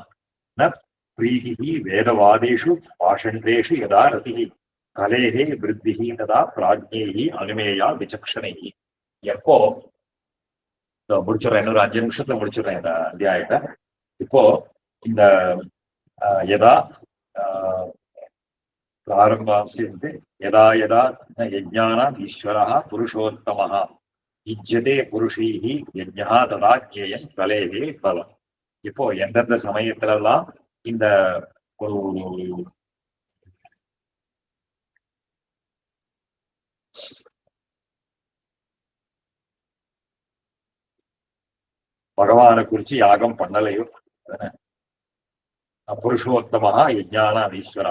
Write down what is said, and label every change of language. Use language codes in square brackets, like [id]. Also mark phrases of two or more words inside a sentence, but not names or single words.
[sa] न प्रीतिः वेदवादेषु पाषण्डेषु यथा रतिः कलेः वृद्धिः तथा प्राज्ञैः अनुमेया विचक्षणैः. [ta] எப்போ முடிச்சுடுறேன், இன்னொரு 5 நிமிஷத்துல முடிச்சுடுறேன் இந்த அத்தியாயத்தை. இப்போ இந்த [sa] யதா प्रारम्भांस्यन्ते यदा यदा यज्ञानाम् ईश्वरः पुरुषोत्तमः युज्यते पुरुषैः यज्ञः तदा ज्ञेयं कलेः பலம். [ta] இப்போ எந்தெந்த சமயத்துல எல்லாம் இந்த ஒரு பகவானை குறிச்சு யாகம் பண்ணலையோ [sa] पुरुषोत्तमः यज्ञानाम् ईश्वरः.